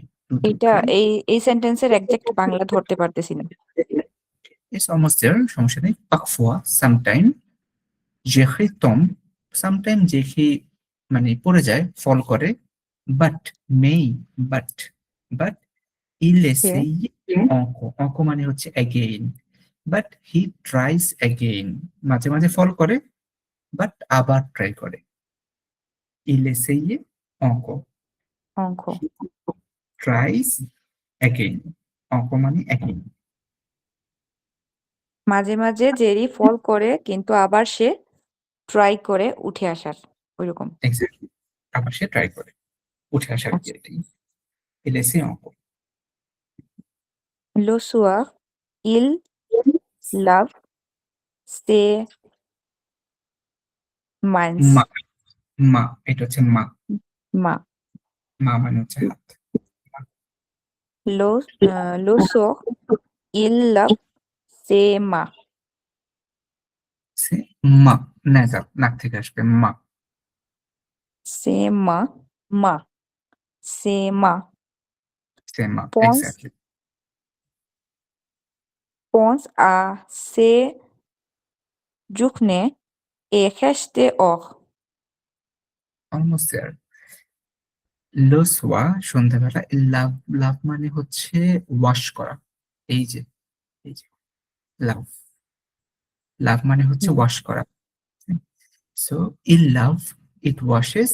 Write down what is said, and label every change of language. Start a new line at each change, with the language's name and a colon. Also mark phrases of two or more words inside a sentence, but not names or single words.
Bangla: এটা এই সেন্টেন্সের এক্সাক্ট বাংলা ধরতে পারতেছি না।
English: It's almost there, সমস্যা নেই।
Bangla: পাকফুয়া, সামটাইম, জেহি তম্ব, সামটাইম জেহি মানে পড়ে যায়, ফল করে। বাট, মেই, বাট, বাট il সে
French: essaye encore
Bangla: মানে হচ্ছে
English: again, but he tries again,
Bangla: মাঝে মাঝে ফল করে, বাট আবার ট্রাই করে।
French: il essaye encore, অঙ্ক।
English: he tries again,
Bangla: মানে again। মাঝে মাঝে জেরি ফল করে কিন্তু আবার সে ট্রাই করে উঠে আসার, ওইরকম। এক্স্যাক্টলি, আবার সে ট্রাই করে উঠে আসার কি আচ্ছা। এটাই।
French: il essaye encore। Le soir, il lave ses
Bangla: মা,
French: mains.
Bangla: মা এটা হচ্ছে মা, মা। মা মানে হচ্ছে হাত।
French: Le soir, il lave ses mains.
Bangla: সে মা, নেজার, নাক থেকে আসবে মা।
French: Ses mains, mains, ses mains.
Bangla: সে মা,
French: Pense,
Bangla: এক্স্যাক্টলি।
French: pense à ses journées et reste dehors.
English: almost there.
Bangla: লোসওয়া সন্ধ্যাবেলা। লাভ, লাভ মানে হচ্ছে ওয়াশ করা। এই যে, এই যে লাভ, লাভ মানে হচ্ছে হুম, ওয়াশ করা। সো ইল লাভ,
English: it washes.